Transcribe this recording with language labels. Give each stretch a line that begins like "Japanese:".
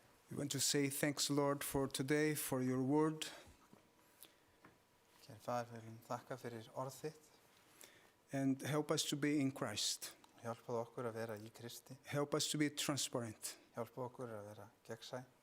English: We want to say thanks, Lord, for today, for your word.
Icelandic: Kæri faðir, við viljum þakka fyrir orð þitt.
English: And help us to be in Christ.
Icelandic: Hjálpaðu okkur að vera í Kristi.
English: Help us to be transparent.
Icelandic: Hjálpaðu okkur að vera gegnsæ.